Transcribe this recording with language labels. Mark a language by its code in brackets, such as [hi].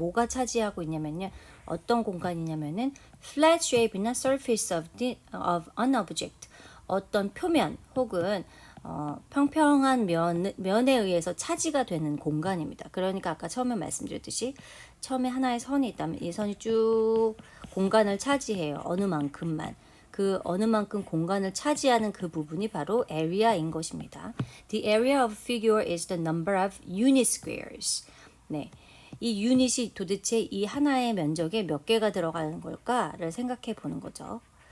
[ko] 뭐가 차지하고 있냐면요. 어떤 공간이냐면은 [en] flat shape [ko] 나 [en] surface of an object, [ko] 어떤 표면 혹은 평평한 면에 의해서 차지가 되는 공간입니다. 그러니까 아까 처음에 말씀드렸듯이 처음에 하나의 선이 있다면 이 선이 쭉 공간을 차지해요. 어느 만큼만. 그 어느 만큼 공간을 차지하는 그 부분이 바로 area인 것입니다. [en] The area of figure is the number of unit squares. [ko] 네. 이 유닛이 도대체 이 하나의 면적에 몇 개가 들어가는 걸까를 생각해 보는 거죠.